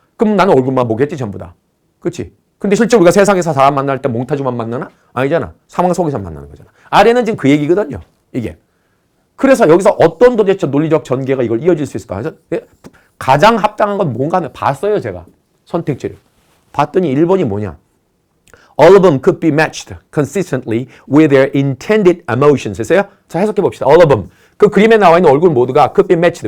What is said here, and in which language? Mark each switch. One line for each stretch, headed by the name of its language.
Korean: 그럼 나는 얼굴만 보겠지 전부 다. 그렇지? 근데 실제 우리가 세상에서 사람 만날 때 몽타주만 만나나? 아니잖아. 상황 속에서 만나는 거잖아. 아래는 지금 그 얘기거든요. 이게. 그래서 여기서 어떤 도대체 논리적 전개가 이걸 이어질 수 있을까? 가장 합당한 건 뭔가 하면 봤어요, 제가. 선택지를. 봤더니 1번이 뭐냐?
English: All of them could be matched consistently with their intended emotions.
Korean: 했어요? 자, 해석해 봅시다.
English: All of them.
Korean: 그 그림에 나와 있는 얼굴 모두가
English: could be matched.